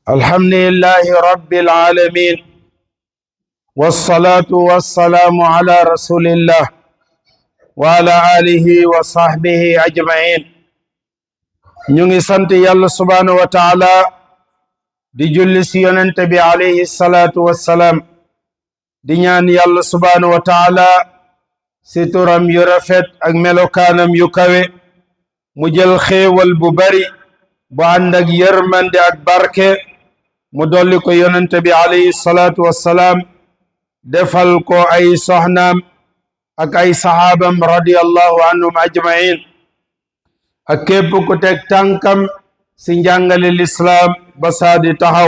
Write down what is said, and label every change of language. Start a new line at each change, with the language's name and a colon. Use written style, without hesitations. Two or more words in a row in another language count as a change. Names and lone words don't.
Arabic: الحمد لله رب العالمين والصلاة والسلام على رسول الله وعلى آله وصحبه أجمعين.
Wolof: نيغي سانت يالله
Arabic: سبحانه وتعالى
Wolof: di julli si yonente bi
Arabic: عليه الصلاة والسلام
Wolof: di ñaan yàlla
Arabic: سبحانه وتعالى
Wolof: si turam yu rafet ak melokaanam yu kawe mu jël xéewal bu bari bu ànd ak yërmande ak barke mu dolli ko yonente bi
Arabic: عليه الصلاة والسلام
Wolof: defal ko ay soxnaam ak ay saxaabam
Arabic: رضي الله عنهم أجمعين
Wolof: ak képp ku teg tànkam si njàngale lislaam ba saadi taxaw.